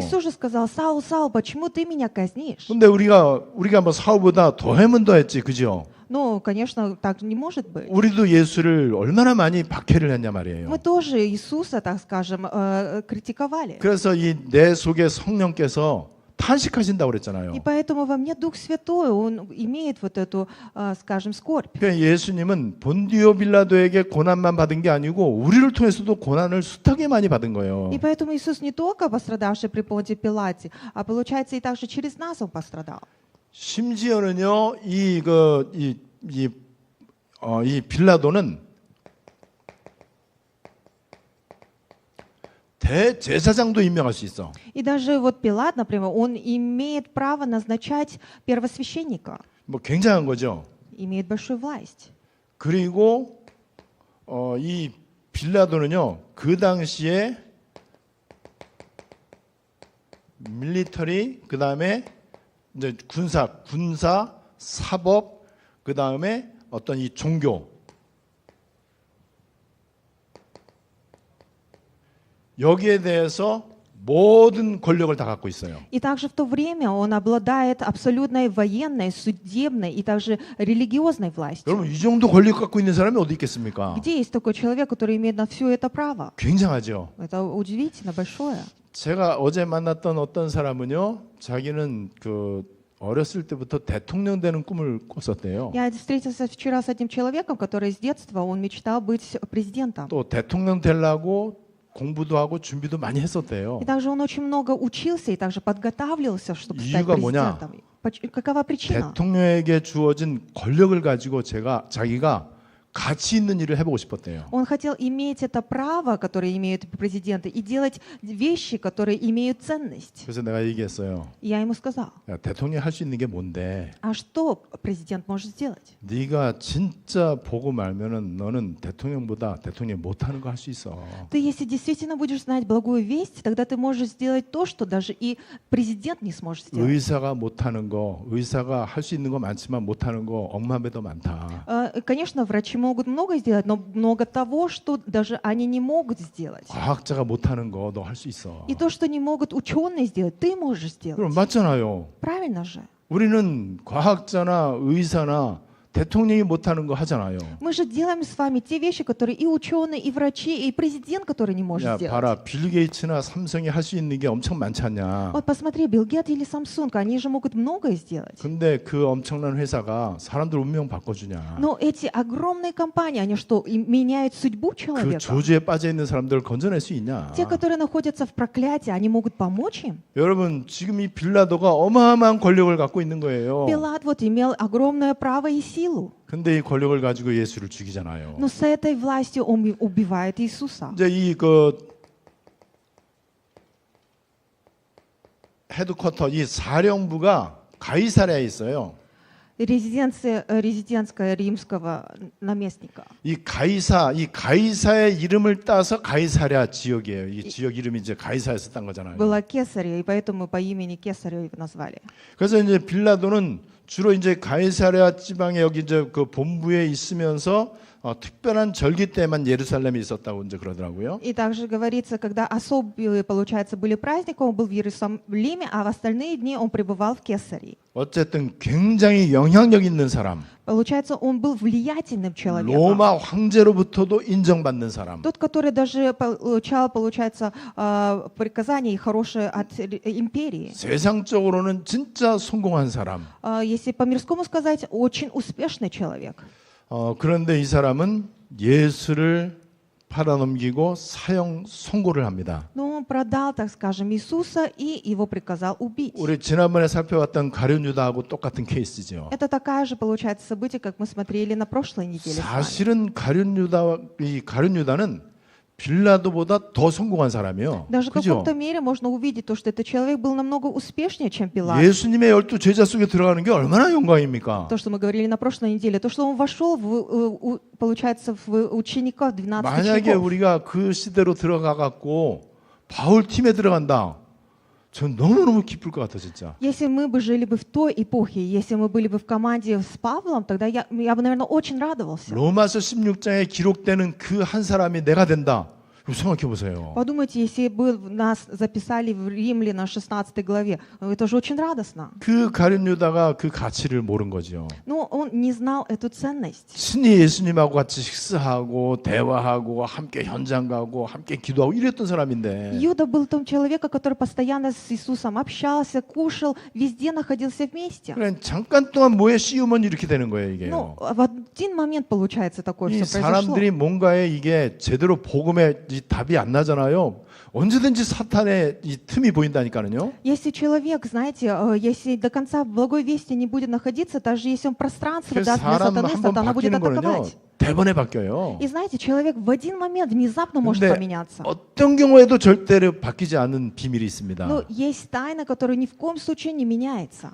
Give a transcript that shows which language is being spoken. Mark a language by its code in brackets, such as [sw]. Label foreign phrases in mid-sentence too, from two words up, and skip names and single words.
[ru] Иисус же сказал: Саул, Саул, почему ты меня казнишь? [ko] 근데 우리가 뭐 사울보다 더하면 더했지, 그죠? [ru] Ну, конечно, так не может быть. [ko] 우리도 예수를 얼마나 많이 박해를 했냐 말이에요. [ru] Мы тоже Иисуса, так скажем, критиковали. [ko] 그래서 이 내 속에 성령께서 탄식하신다고 그랬잖아요. [ru] И поэтому во мне Дух Святой, Он имеет вот эту, скажем, скорбь. [ko] 그러니까 예수님은 본디오 빌라도에게 고난만 받은 게 아니고 우리를 통해서도 고난을 숱하게 많이 받은 거예요. [ru] И поэтому Иисус не только пострадавший при Понтии Пилате, а получается и также через нас Он пострадал. [ko] 심지어는요, 이 빌라도는 대제사장도 임명할 수 있어. [ru] И даже вот Пилат, например, он имеет право назначать первосвященника, [ko] 뭐 굉장한 거죠. [ru] имеет большую власть. [ko] 그리고 이 빌라도는요, 그 당시에 밀리터리, 그 다음에 이제 군사, 사법, 그 다음에 어떤 이 종교, 여기에 대해서 모든 권력을 다 갖고 있어요. [ru] И также в то время он обладает абсолютной военной, судебной и также религиозной властью. [ko] 여러분, 이 정도 권력 갖고 있는 사람이 어디 있겠습니까? [ru] Где есть такой человек, который имеет на все это право? [ko] 굉장하죠. [ru] Это удивительно большое. [ko] 제가 어제 만났던 어떤 사람은요, 자기는 어렸을 때부터 대통령 되는 꿈을 꿨었대요. [ru] Я встретился вчера с одним человеком, который с детства он мечтал быть президентом. [ko] 또 대통령 되려고 공부도 하고 준비도 많이 했었대요. [ru] И также он очень много учился и также подготавливался, чтобы стать [ko] 이유가 뭐냐? [ru] президентом. Какова причина? [ko] 대통령에게 주어진 권력을 가지고 자기가 가치 있는 일을 해보고 싶었대요. [ru] Он хотел иметь это право, которое имеют президенты, и делать вещи, которые имеют ценность. [ko] 그래서 내가 얘기했어요. [ru] И я ему сказал: [ko] 야, 대통령이 할 수 있는 게 뭔데? [ru] а что президент может сделать? [ko] 네가 진짜 보고 말면은 너는 대통령보다 대통령 못하는 거 할 수 있어. [ru] Ты, если действительно будешь знать благую весть, тогда ты можешь сделать то, что даже и президент не сможет сделать. [ko] 의사가 못하는 거, 의사가 할 수 있는 거 많지만 못하는 거 억만배도 많다. [ru] Конечно, врачи могут много сделать, но много того, что даже они не могут сделать. [ko] 과학자가 못하는 거 너 할 수 있어. [ru] И то, что не могут ученые сделать, ты можешь сделать. [ko] 그럼 맞잖아요. [ru] Правильно же? [ko] 우리는 과학자나 의사나 대통령이 못하는 거 하잖아요. [ru] Мы же делаем с вами те вещи, которые и ученые, и врачи, и президент, который не может [ko] 야, [ru] сделать. [ko] 봐라, 빌 게이츠나 삼성이 할 수 있는 게 엄청 많지 않냐. [ru] Вот посмотри, Билл Гейтс или Samsung, они же могут многое сделать. [ko] 근데 그 엄청난 회사가 사람들 운명 바꿔주냐. [ru] Но эти огромные компании, они что, меняют судьбу [ko] 그 [ru] человека? [ko] 저주에 빠져 있는 사람들을 건져낼 수 있냐. [ru] Те, которые находятся в проклятии, они могут помочь им? [ko] 여러분, 지금 이 빌라도가 어마어마한 권력을 갖고 있는 거예요. [ru] Пилат вот имел огромное право и силу, [ko] 근데 이 권력을 가지고 예수를 죽이잖아요. [ru] но с этой властью он убивает Иисуса. [ko] 이제 이 그 헤드쿼터, 이 사령부가 가이사랴에 있어요. [ru] Резиденция римского наместника. [ko] 이 가이사의 이름을 따서 가이사랴 지역이에요. 이 지역 이름이 이제 가이사에서 딴 거잖아요. [ru] Была Кесаря, и поэтому по имени Кесаря его назвали. [ko] 그래서 이제 빌라도는 주로 이제 가이사랴 지방에 여기 이제 그 본부에 있으면서 특별한 절기 때만 예루살렘에 있었다고 이제 그러더라고요. [ru] И также говорится, когда особые, получается, были праздники, он был в Иерусалиме, а в остальные дни он пребывал в Кесарии. [ko] 어쨌든 굉장히 영향력 있는 사람, [ru] Получается, он был влиятельным человеком. [ko] 로마 황제로부터도 인정받는 사람. [ru] Тот, который даже получал, получается, приказания хорошие от империи. [ko] 세상적으로는 진짜 성공한 사람. [ru] Если по-мирскому сказать, очень успешный человек. [ko] 그런데 이 사람은 예수를 팔아넘기고 사형 선고를 합니다. [ru] Но он продал, так скажем, Иисуса и его приказал убить. [ko] 우리 지난번에 살펴봤던 가룟 유다하고 똑같은 케이스죠. [ru] Это такая же, получается, событие, как мы смотрели на прошлой неделе. с вами. [ko] 사실은 가룟 유다는 빌라도보다 더 성공한 사람이요. [ru] Даже в [ko] 그죠? [ru] каком-то мере можно увидеть то, что этот человек был намного успешнее, чем Пилат. [ko] 예수님의 12 제자 속에 들어가는 게 얼마나 영광입니까? [ru] То, что мы говорили на прошлой неделе, то, что он вошел, получается, в учеников 12 [ko] 만약에 [ru] учеников. [ko] 우리가 그 시대로 들어가 갖고 바울 팀에 들어간다. 전 너무너무 기쁠 것 같아 진짜. [ru] Если мы бы жили бы в той эпохе, если мы были бы в команде с Павлом, тогда я бы, наверное, очень радовался. [ko] 로마서 16장에 기록되는 그 한 사람이 내가 된다. 이거 생각해 보세요. [ru] Подумайте, если бы нас записали в Римляна 16 главе, это же очень радостно. [ko] 그 가룟 유다가 그 가치를 모른 거죠. [ru] Но он не знал эту ценность. [ko] 친히 예수님하고 같이 식사하고 대화하고 함께 현장 가고 함께 기도하고 이랬던 사람인데 [ru] Иуда был тем человеком, который постоянно с Иисусом общался, кушал, везде находился вместе. [ko] 그냥 잠깐 동안 뭐에 씌우면 이렇게 되는 거예요 이게. [ru] Ну, в один момент, получается, такое [ko] 이 [ru] все произошло. [ko] 사람들이 뭔가에 이게 제대로 복음에 이 답이 안 나잖아요. 언제든지 사탄의 이 틈이 보인다니까요. [ru] Если человек, знаете, если до конца в благой вести не будет находиться, даже если он пространство [ko] 그래서 [ru] даст для [ko] 사람 [ru] сатаны, [ko] 한번 [ru] сатана будет [ko] 바뀌는 거는요. [ru] атаковать. [ko] 대번에 바뀌어요. [ru] И знаете, человек в один момент внезапно может [ko] 근데 [ru] поменяться. [ko] 어떤 경우에도 절대로 바뀌지 않는 비밀이 있습니다. [ru] Но есть тайна, которая ни в коем случае не меняется.